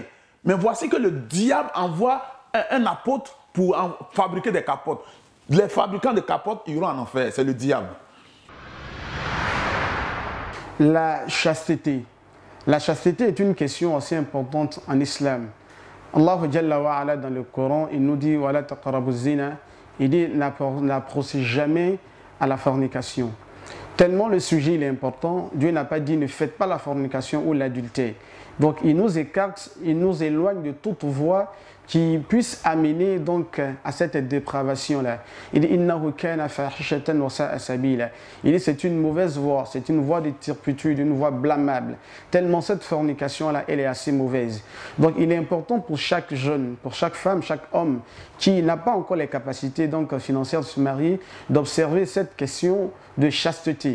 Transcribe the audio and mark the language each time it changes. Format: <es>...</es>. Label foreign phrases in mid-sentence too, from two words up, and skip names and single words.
<fr>Mais voici que le diable envoie un apôtre pour fabriquer des capotes. Les fabricants de capotes iront en enfer, c'est le diable. La chasteté. La chasteté est une question assez importante en islam. Allah</fr> <ar>Jalla wa Ala</ar> <fr>dans le Coran, il nous dit</fr> <ar>Wala taqrabu zina,</ar> <fr>il dit n'approchez jamais à la fornication. Tellement le sujet il est important, Dieu n'a pas dit ne faites pas la fornication ou l'adultère. Donc il nous écarte, il nous éloigne de toute voie qui puisse amener donc à cette dépravation-là. Il dit</fr> <ar>innahu kana fahishatan wa sa'a sabila.</ar> <fr>Il dit c'est une mauvaise voie, c'est une voie de turpitude, une voie blâmable. Tellement cette fornication-là, elle est assez mauvaise. Donc il est important pour chaque jeune, pour chaque femme, chaque homme qui n'a pas encore les capacités donc financières de se marier, d'observer cette question de chasteté.</fr>